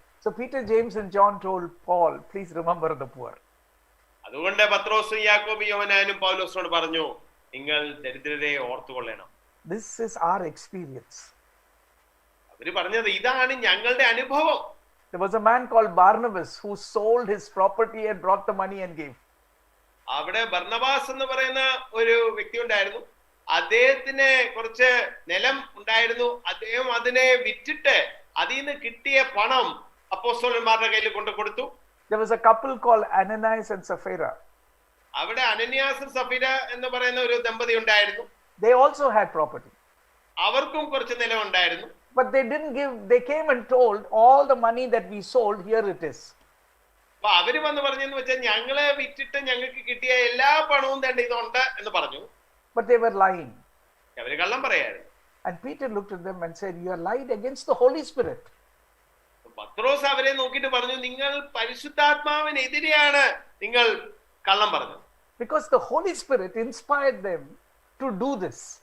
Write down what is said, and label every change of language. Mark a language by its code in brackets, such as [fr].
[en] So Peter, James and John told Paul, please remember the poor. [ml] അതുകൊണ്ട് പത്രോസും യാക്കോബും യോഹന്നാനും പൗലോസിനോട് പറഞ്ഞു, നിങ്ങൾ ദരിദ്രരെ ഓർത്തുകൊള്ളണം. [en] This is our experience. [ml] അവര് പറഞ്ഞത് ഇതാണ് ഞങ്ങളുടെ അനുഭവം. [en] There was a man called Barnabas who sold his property and brought the money and gave. [ml] അവിടെ ബർന്നബാസ് എന്ന് പറയുന്ന ഒരു വ്യക്തി ഉണ്ടായിരുന്നു. അദ്ദേഹത്തിന് കുറച്ച് നിലം ഉണ്ടായിരുന്നു. അദ്ദേഹം അതിനെ വിറ്റിട്ട് അതിൽ നിന്ന് കിട്ടിയ പണം അപ്പോസ്തലന്മാരുടെ കയ്യിൽ കൊണ്ടു കൊടുത്തു. [en] There was a couple called Ananias and Sapphira. [ml] അവിടെ അനന്യാസും സഫീര എന്ന് പറയുന്ന ഒരു ദമ്പതി ഉണ്ടായിരുന്നു. [en] They also had property. [ml] അവർക്കും കുറച്ച് നിലം ഉണ്ടായിരുന്നു. [en] But they didn't give, they came and told all the money that we sold, here it is. [ml] അപ്പൊ അവര് വന്ന് പറഞ്ഞെന്ന് വെച്ചാൽ ഞങ്ങളെ വിറ്റിട്ട് ഞങ്ങൾക്ക് കിട്ടിയ എല്ലാ പണവും തന്നെ ഇതുണ്ട് എന്ന് പറഞ്ഞു. [en] But they were lying. [ml] അവര് കള്ളം പറയായിരുന്നു. [en] And Peter looked at them and said, you are lied against the Holy Spirit. [ml] പത്രോസ് അവരെ നോക്കിയിട്ട് പറഞ്ഞു, നിങ്ങൾ പരിശുദ്ധാത്മാവിനെതിരെയാണ് നിങ്ങൾ കള്ളം പറഞ്ഞത്. [en] Because the Holy Spirit inspired them to do this.